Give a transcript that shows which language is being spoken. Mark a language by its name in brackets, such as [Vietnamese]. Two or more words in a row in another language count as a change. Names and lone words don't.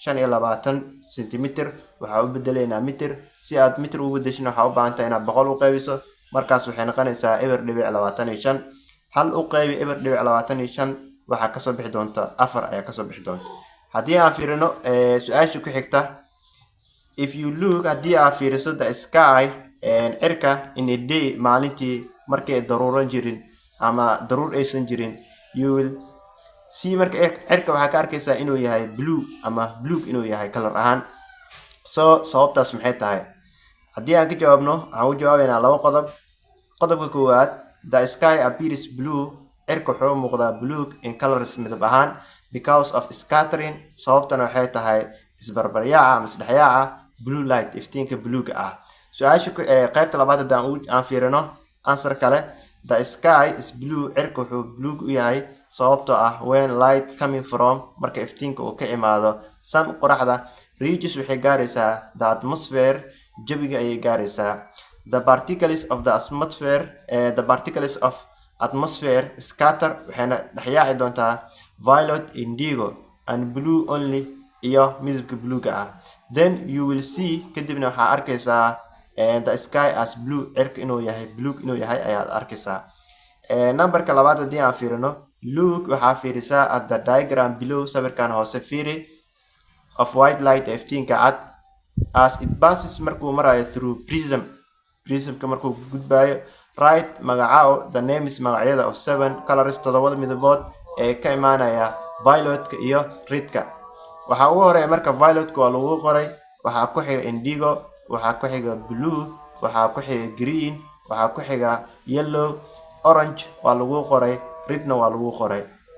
[Somali] 25 cm waxaa u bedelaynaa meter si aad meter ugu bedeshina waxaa u baahan tahay inaad 100 u qeybiso markaas waxay noqonaysaa 0.25 hal u qeybi 0.25 waxaa kasoo bixi doonta 4 ayaa kasoo bixi doonta haddii aan fiirino su-aasha ku xigta [English] if you look [Somali] haddii aad fiiriso [English] the sky [Somali] cirka [English] in a day [Somali] maalintii markay daruuran jirin ama daruur aysan jirin [English] you will see [Somali] marka cirka waxaa ka arkaysaa inuu yahay blue ama blue inuu yahay color ahaan sababtaas maxay tahay haddii aan ka jawaabno waxaan u jawaabaynaa laba qodob qodobka koowaad [English] the sky appears blue [Somali] cirka wuxuu muuqdaa blue [English] in colors [Somali] midab ahaan [English] because of scattering [Somali] sababtana waxay tahay isbarbaryaaca ama isdhexyaaca [English] blue light [Somali] iftiinka bluega ah. su-aasha qaybta labaad haddaan aan fiirino answer kale, [English] the sky is blue, [Somali] cirka wuxuu blue u yahay sababtoo ah [English] when light coming from, [Somali] marka iftiinka uu ka imaado sun, qoraxda, reaches waxay gaaraysaa [English] the atmosphere, [Somali] jawiga ayay gaaraysaa. [English] the particles of the atmosphere scatter, [Somali] waxayna dhexyaaci doontaa [English] violet, indigo and blue only, [Somali] iyo midabka bluega ah. [English] then you will see, [Somali] kadibna waxaa arkaysaa [English] the sky as blue, [Somali] cirka inuu yahay blue inuu yahay ayaad arkaysaa. numberka labaad haddii aan fiirino, look waxaa fiirisaa [English] at the diagram below, [Somali] sawirkan hoose fiiri, [English] of white light [Somali] iftiinka cad, [English] as it passes [Somali] markuu marayo [English] through prismka [Somali] markuu gudbayo, right magacaawo [English] the names [Somali] magacyada [English] of 7 colors, [Somali] 7 midabood ee ka imaanaya violetka iyo redka. waxaa ugu horeeya marka violetka waa lagu qoray, waxaa ku xiga indigo, waxaa ku xiga blue, waxaa ku xiga green, waxaa ku xiga yellow, orange waa lagu qoray, redna waa lagu qoray.